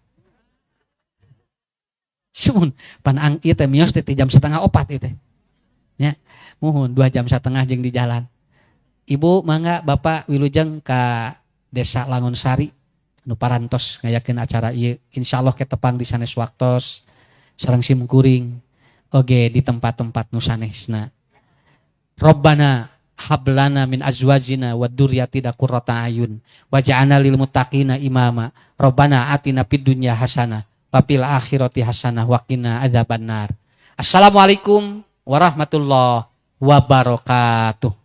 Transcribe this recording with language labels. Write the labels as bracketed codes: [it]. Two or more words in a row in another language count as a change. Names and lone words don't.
[su] sumun pan ieu teh mios teh 3,5 jam 4 ieu teh nya muhun 2,5 jam jeung di jalan ibu mangga bapak wilujeng ka desa Langonsari nu parantos ngayakeun acara ieu insyaallah ketepang di sanes waktos sareng simkuring oge di tempat-tempat nu sanesna [ar] ربنا هب لنا من أزواجنا وذرياتنا قرة أعين واجعلنا للمتقين إماما ربنا آتنا في الدنيا حسنة وفي الآخرة حسنة وقنا عذاب النار. السلام عليكم ورحمة الله وبركاته.